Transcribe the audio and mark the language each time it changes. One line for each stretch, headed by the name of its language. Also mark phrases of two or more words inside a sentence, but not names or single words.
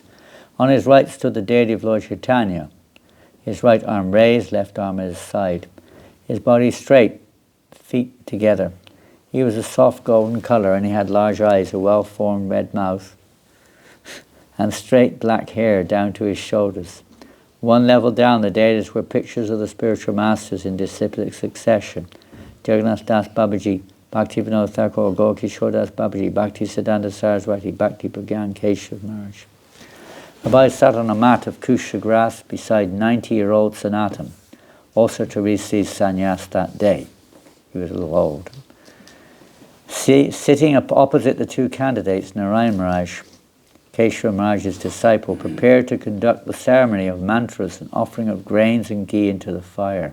English: On his right stood the deity of Lord Chaitanya, his right arm raised, left arm at his side, his body straight, feet together. He was a soft golden color, and he had large eyes, a well-formed red mouth, and straight black hair down to his shoulders. One level down, the deities were pictures of the spiritual masters in disciplic succession: Jagannath Das Babaji, Bhaktivinoda Thakur, Gaurkishore Das Babaji, Bhakti Siddhanta Saraswati, Bhakti Pragyan Keshav Maharaj. Abai sat on a mat of kusha grass beside 90-year-old Sanatan, also to receive sannyas that day. He was a little old. Sitting opposite the two candidates, Narayan Maharaj, Keshav Maharaj's disciple, prepared to conduct the ceremony of mantras and offering of grains and ghee into the fire.